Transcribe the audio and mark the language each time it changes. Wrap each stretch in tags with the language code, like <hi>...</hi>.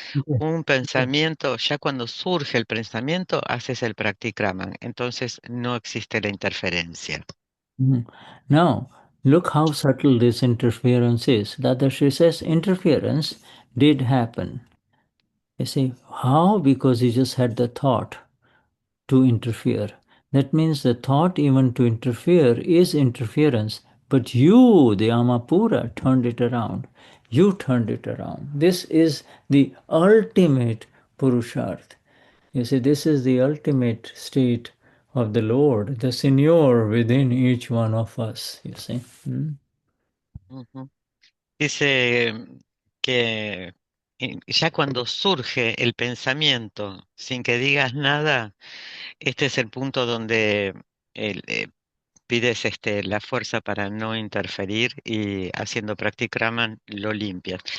<es>Un pensamiento, ya cuando surge el pensamiento, haces el practicrama, entonces no existe la interferencia.</es> <en>Now, look how subtle this interference is. Dadashri says interference did happen. You see, how? Because he just had the thought to interfere. That means the thought even to interfere is interference. But you, the Amapura, turned it around. You turned it around. This is the ultimate Purusharth. You see, this is the ultimate state of the Lord, the Señor within each one of us, you see. Ujú.</en> <es>Dice que ya cuando surge el pensamiento sin que digas nada, este es el punto donde pides la fuerza para no interferir y haciendo practikraman lo limpias.</es>